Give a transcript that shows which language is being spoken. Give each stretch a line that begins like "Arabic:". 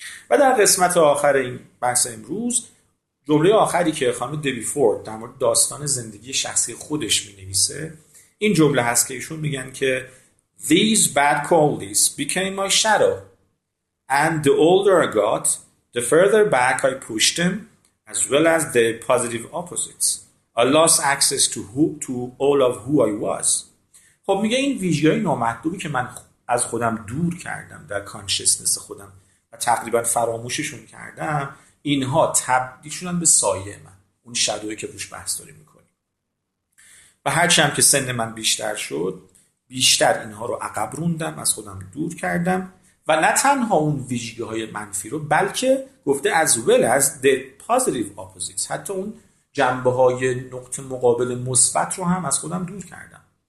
Persian: و در قسمت آخر این بحث امروز جمله آخری که خانم دبی فورد در مورد داستان زندگی شخصی خودش می‌نویسه این جمله هست که ایشون میگن که
English: These bad qualities became my shadow and the older I got the further back I pushed them as well as the positive opposites. I lost access to all of who I was.
Persian: خب میگه این ویژگی‌های نامطلوبی که من از خودم دور کردم در کانشسنس خودم و تقریبا فراموششون کردم، اینها تبدیل شدن به سایه من، اون شادویی که روش بحث داریم میکنیم. و هرچی هم که سن من بیشتر شد بیشتر اینها رو عقب روندم، از خودم دور کردم و نه تنها اون ویژگی‌های منفی رو بلکه گفته
English: as well as the positive opposites،
Persian: حتی اون جنبه‌های نقطه مقابل مثبت رو هم از خودم دور کردم.